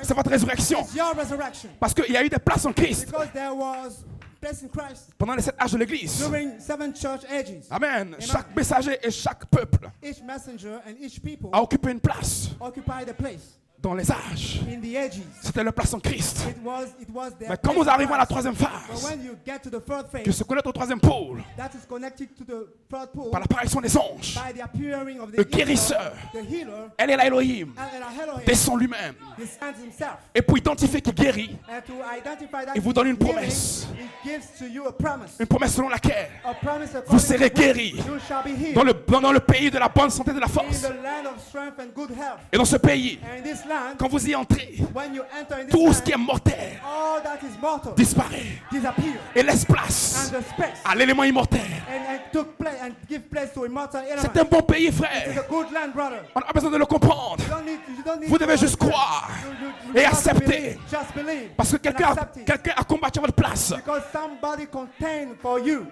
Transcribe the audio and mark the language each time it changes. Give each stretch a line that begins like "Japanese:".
French: c'est votre résurrection.
English: is your resurrection.
French: Parce qu'il y a eu des places en Christ
English: Because there was place in Christ
French: pendant les 7 âges de l'Église.
English: during 7 church ages.
French: Amen. Chaque messager et chaque peuple
English: Each messenger and each people
French: a occupé une place
English: occupied a place
French: dans les âges.
English: in the ages.
French: C'était leur place en Christ.
English: It was their
French: Mais quand
English: place
French: vous
English: in
French: arrivez à la
English: Christ.
French: troisième
English: But
French: phase,
English: when you get to the third
French: que
English: phase,
French: se connaît au troisième pôle,
English: that is connected to the third pool
French: par l'apparition des anges,
English: by the appearing of the
French: le guérisseur,
English: the healer,
French: elle est là Elohim,
English: and Elohim
French: descend lui-même.
English: descends himself.
French: Et pour identifier qui guérit,
English: And to identify that
French: il vous donne une
English: healing,
French: promesse.
English: He gives to you a promise.
French: Une promesse selon laquelle
English: A promise according
French: vous serez
English: to which
French: guéris
English: you shall be healed
French: dans le pays de la bonne santé et de la
English: in
French: force.
English: the land of strength and good health.
French: Et dans ce pays,
English: And in this land,
French: quand vous y entrez,
English: when you enter in this
French: tout ce
English: land,
French: qui est mortel
English: all that is mortal
French: disparaît
English: disappear,
French: et laisse place
English: and the space
French: à l'élément immortel.
English: and took place and give place to immortal
French: C'est
English: element.
French: un bon pays,
English: It's
French: frère.
English: a good land, brother.
French: On n'a pas besoin de le comprendre.
English: You don't need
French: Vous
English: to
French: devez juste
English: understand.
French: croire
English: You
French: et
English: just
French: accepter.
English: believe. Just believe.
French: Parce que
English: And
French: quelqu'un
English: accept it.
French: a combattu à votre place.
English: Because somebody contained for you